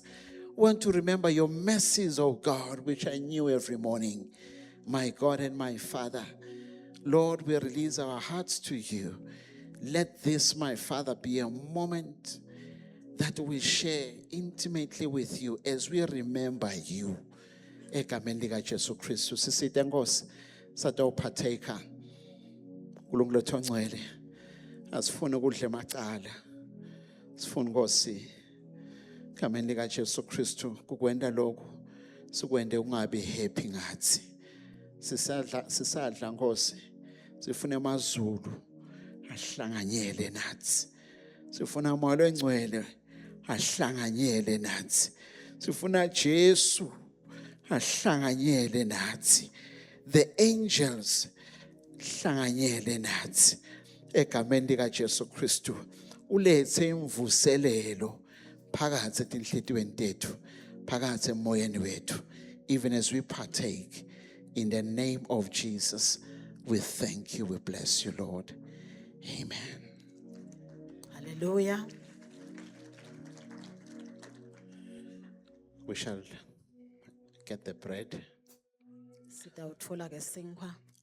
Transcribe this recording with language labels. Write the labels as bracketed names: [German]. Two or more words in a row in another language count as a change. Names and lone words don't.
[English] Want to remember your mercies, oh God, which I knew every morning. My God and my Father, Lord, we release our hearts to you. Let this, my Father, be a moment that we share intimately with you as we remember you. [Swati] Egameni lika Jesu Kristu sisite Nkosi satawuphatheka uNkulunkulu othongcwele asifune ukudla emacala sifune Nkosi egameni lika Jesu Kristu kukwenda lokho sikwende ungabi happy ngathi sisadla Nkosi sifune amazulu ahlanganyele nathi sifuna umoya engcwele ahlanganyele nathi sifuna Jesu ahlanganyele nathi [English] the angels [Swati] hlanganyele nathi egameni lika Jesu Kristu ulethe imvuselelo phakathi etinhlitiyweni tethu phakathi emoyeni wethu [English] even as we partake in the name of Jesus. We thank you, we bless you, Lord. Amen. Haleluya. We shall get the bread. [Swati] Sitawutfola ke sinkwa.